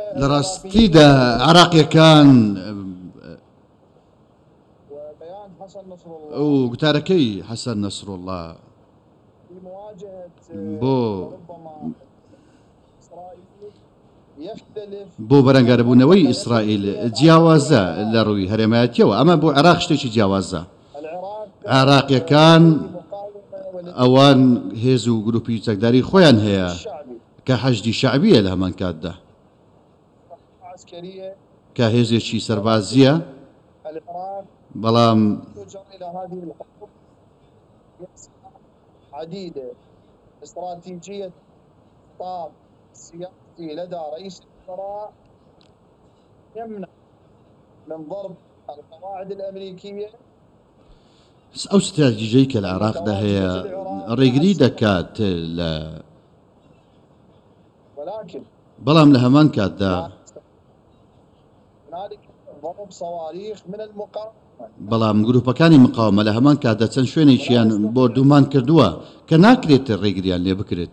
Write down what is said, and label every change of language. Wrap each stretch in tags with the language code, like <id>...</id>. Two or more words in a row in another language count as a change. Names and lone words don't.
<ckb>لراستيدا عراقيەکان</ckb> <ar>وبيان حسن نصر الله</ar> <ckb>وقتارەکەی حەسەن نەسروڵڵا</ckb> <ar>في مواجهة</ar> <ckb>بۆ</ckb> <ar>يختلف</ar> <ckb>بۆ بەرەنگاربوونەوەی ئیسرائیل جیاوازە لە ڕووی هەرێمایەتیەوە، ئەمە بۆ عێراق شتێکی جیاوازە. عێراقیەکان ئەوان هێز و گروپی چەکداری خۆیان هەیە کە حەشدی شەعبیە لە هەمان کاتدا، کە هێزێکی سەربازیە، بەڵام</ckb> <ar>عديدة استراتيجية خطاب سياسي لدى رئيس الوزراء يمنع من ضرب القواعد الأمريكية.</ar> <ckb>ئەو استراتیژەی کە لە عێراقدا هەیە ڕێگری دەکات لە بەڵام لە هەمان کاتدا بەڵام گروپەکانی مقاومە لە هەمان کاتدا چەند شوێنێکیان بۆ دوومان کردووە کە ناکرێت ڕێگریان لێ بکرێت.</ckb>